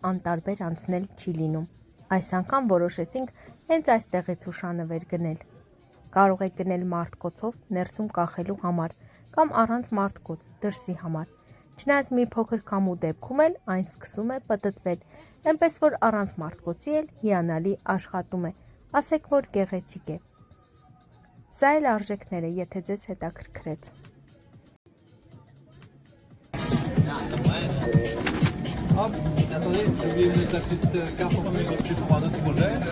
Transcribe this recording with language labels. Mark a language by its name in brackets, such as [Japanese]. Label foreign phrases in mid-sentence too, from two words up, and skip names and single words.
[Armenian] անտարբեր անցնել չի լինում։ Այս անգամ որոշեցինք հենց այստեղից հուշանվեր գնել։ Կարող եք գնել մարտկոցով ներսում կախելու համար կամ առանց մարտկոց դրսի համար։ Չնայած մի փոքր քամու դեպքում էլ այն սկսում է պտտվել, այնպես որ առանց մարտկոցի էլ հիանալի աշխատում է, ասեք որ գեղեցիկ է։ Սա էլ արժեքներ է, եթե ձեզ հետաքրքրեց։ [French] Attendez, j'ai oublié de mettre la petite carte en fait pour un autre projet.